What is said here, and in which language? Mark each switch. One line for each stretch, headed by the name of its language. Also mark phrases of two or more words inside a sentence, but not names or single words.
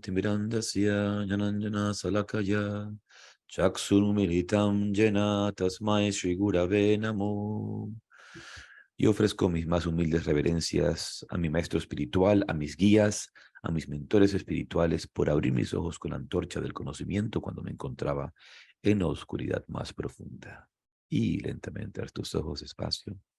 Sanskrit: Timirandasya Jnananjana Salakaya Chaksurmilitam Jena Tasmai Shri Gurave Namo.
Spanish: Y ofrezco mis más humildes reverencias a mi maestro espiritual, a mis guías, a mis mentores espirituales por abrir mis ojos con la antorcha del conocimiento cuando me encontraba en la oscuridad más profunda. Y lentamente abres tus ojos despacio.